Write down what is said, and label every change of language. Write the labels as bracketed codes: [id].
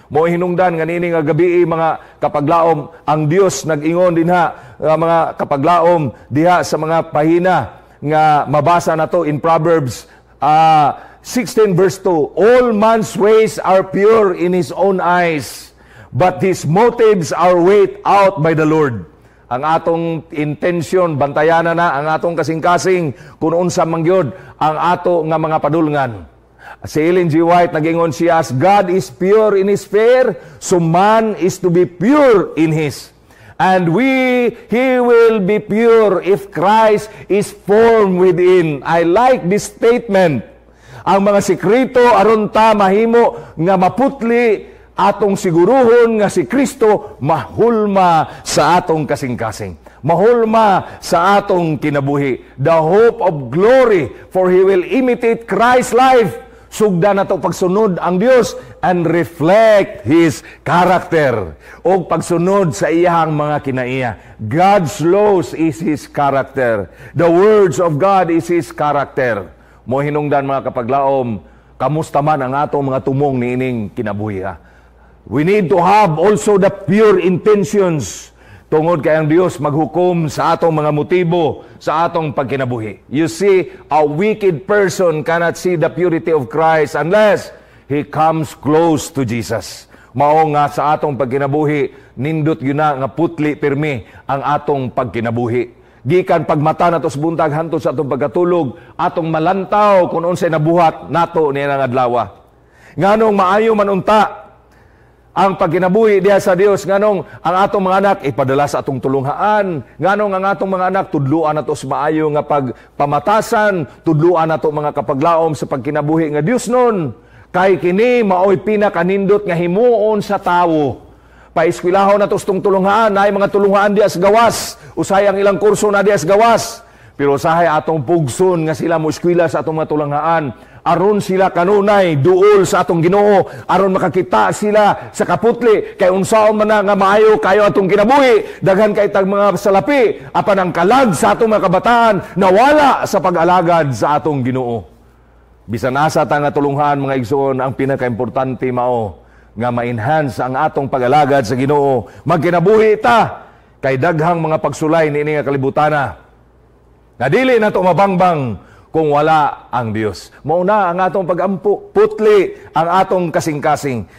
[ceb] Mo hinungdan nga nini nga gabi mga kapaglaom, ang Dios nag-ingon dinha mga kapaglaom diha sa mga pahina nga mabasa nato in Proverbs 16 verse 2, [en] all man's ways are pure in his own eyes, but his motives are weighed out by the Lord. [ceb] Ang atong intention, bantayanan na ang atong kasing-kasing kung unsa mangyod ang ato nga mga padulngan. Si Ellen G. [en] White [ceb] nag-ingon siya, [en] as God is pure in His fear, so man is to be pure in his. And he will be pure if Christ is formed within. I like this statement. [ceb] Ang mga sikreto aron ta mahimo nga maputli atong siguruhon nga si Kristo mahulma sa atong kasing-kasing. Mahulma sa atong kinabuhi. [en] The hope of glory, for He will imitate Christ's life. [ceb] Sugda na to pagsunod ang Dios [en] and reflect His character. [ceb] O pagsunod sa iyang mga kinaiya. [en] God's laws is His character. The words of God is His character. [ceb] Mo hinungdan mga kapaglaom, kamusta man ang atong mga tumong niining kinabuhi ha? [en] We need to have also the pure intentions. [ceb] Tungod kay ang Dios maghukom sa atong mga motibo, sa atong pagkinabuhi. [en] You see, a wicked person cannot see the purity of Christ unless he comes close to Jesus. [ceb] Mao nga sa atong pagkinabuhi, nindot yun na nga putli pirmi ang atong pagkinabuhi. Gikan pagmata nato sa buntag hantod sa atong pagkatulog, atong malantaw kung unsay nabuhat nato niya nga adlaw. Nganong maayo man unta ang pagkinabuhi diha sa Dios, nganong ang atong mga anak ipadala sa atong tulunghaan, nganong ang atong mga anak tudluan nato sa maayo nga pagpamatasan, tudluan nato mga kapaglaom sa pagkinabuhi nga Dios nun. Kay kini maoy pinakanindot nga himuon sa tawo. Paeskwelahon nato sa tulunghaan, ay mga tulunghaan diha sa gawas, usahay ang ilang kurso na diha sa gawas. Pero usahay atong pugson nga sila mo eskwela sa atong mga tulunghaan, aron sila kanunay duol sa atong Ginoo, aron makakita sila sa kaputli kay unsaon man nga maayo kayo atong kinabuhi, daghan kay tag mga salapi apan ang kalag sa atong mga kabataan nawala sa pag-alagad sa atong Ginoo. Bisan asa ta nga tulunghan mga igsoon, ang pinakaimportante mao nga ma-enhance ang atong pag-alagad sa Ginoo. Magkinabuhi ta kay daghang mga pagsulay niini nga kalibutana nga dili nato mabangbang kung wala ang Dios. Mauna ang atong pag-ampo, putli ang atong kasing-kasing.